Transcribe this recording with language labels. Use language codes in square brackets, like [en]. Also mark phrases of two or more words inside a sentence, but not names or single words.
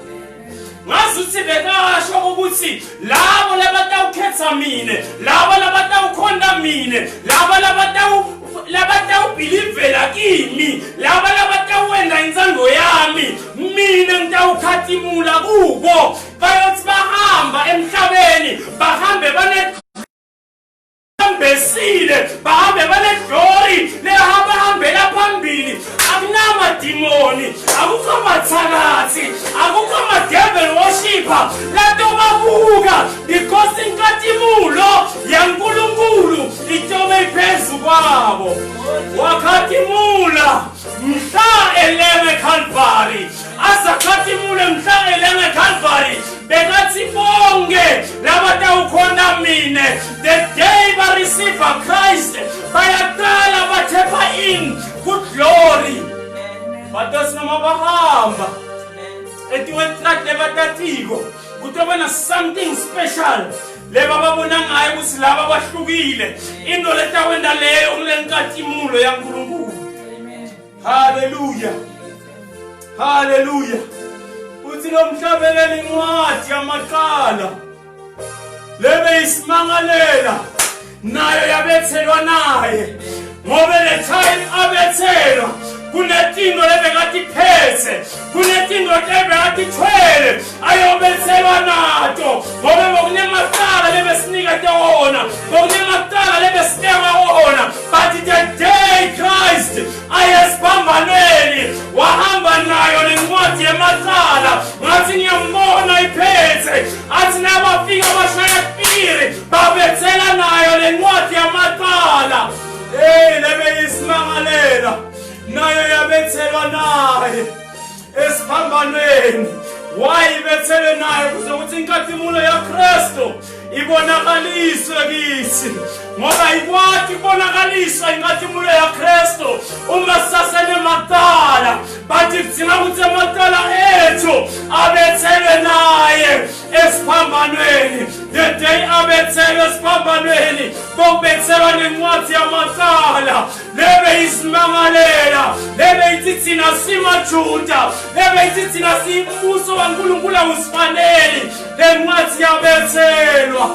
[ss] Ngasuthi bekasho ukuthi labo labatawukhetha mina, labo labatawukhonda mina, labo labatawubelivela kimi, labo labatawenda inzando yami, mina ngitawukhatimula kubo. Bayothi bahamba emhlabeni, bahambe besile, bahambe glory, lehambela phambili. Akunama demoni, akukho mathakathi, akukho [en] devil worshipper. [ss] Lato babuka because inkatimulo yaNkulunkulu itobe iphezu kwabo. Wakhatimula mhla elenge eCalvary, azakhatimule mhla elenge eCalvary. Bekathi bonke labatawukhona mina, [en] the day ba receive Christ [ss] bayaqala bathepha [en] in good glory. [ss] Bathi noma bahamba etiwetrat lebatatiko kutobana [en] something special [ss] leba babona ngayo ukuthi laba bahlukile, into letawenda leyo kulenkatimulo yaNkulunkulu. Hallelujah, hallelujah. Uthi nomhlabeleli incwadi yamaqala lebe isimangalela nayo yabethelwa naye, ngoba le time abethelwa kunetinto lebekati phethe, kunetinto lebekati thwele ayobethelwa nato, ngoba bokunemaqala lebesinika tona, bokunemaqala lebesiteka wona. [en] But the day [ss] Christ ayesiphambanweni wahamba nayo lencwadi yamaqala, ngathi ngiyambona iphethe, athi nabafika bashaya piri babethela nayo lencwadi yamaqala. Lebe isimangalela nayo yabethelwa naye esiphambanweni. Wayibethele naye kuze ukuthi inkathimulo yaKristu ibonakaliswe kithi, ngoba ikwati ibonakaliswa inkathimulo yaKristu uma sasene matala. Bathi kudinga ukuthi amatala ethu abethelwe naye esiphambanweni. [en] The day [ss] abethelwe esiphambanweni bobethelwa nencwadi yamatala. Lebe isimangalela, lebe ithi thina simaJuda, lebe ithi thina simbuso waNkulunkulu awusifaneli, le ncwadi yabethelwa.